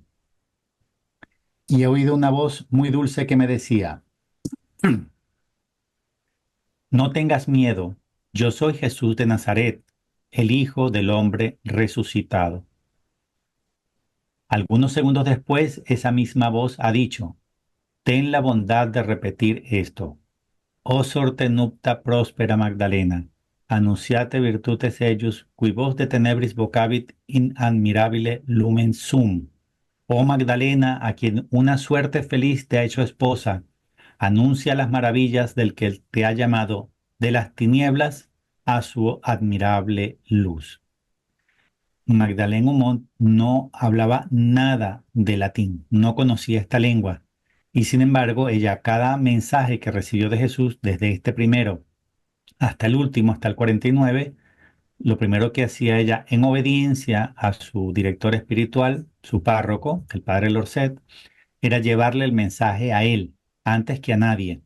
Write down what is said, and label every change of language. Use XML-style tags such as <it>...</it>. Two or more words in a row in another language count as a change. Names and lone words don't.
<es>Y he oído una voz muy dulce que me decía, no tengas miedo, yo soy Jesús de Nazaret, el Hijo del Hombre resucitado. Algunos segundos después, esa misma voz ha dicho, ten la bondad de repetir esto.</es> <la>O sorte nupta próspera Magdalena, annunciate virtutes eius, qui vos de tenebris vocabit in admirabile lumen sum.</la> <es>Oh Magdalena, a quien una suerte feliz te ha hecho esposa, anuncia las maravillas del que te ha llamado de las tinieblas a su admirable luz. Magdalena Humont no hablaba nada de latín, no conocía esta lengua, y sin embargo, ella cada mensaje que recibió de Jesús, desde este primero hasta el último, hasta el 49, lo primero que hacía ella en obediencia a su director espiritual, su párroco, el padre Lorset, era llevarle el mensaje a él, antes que a nadie.</es>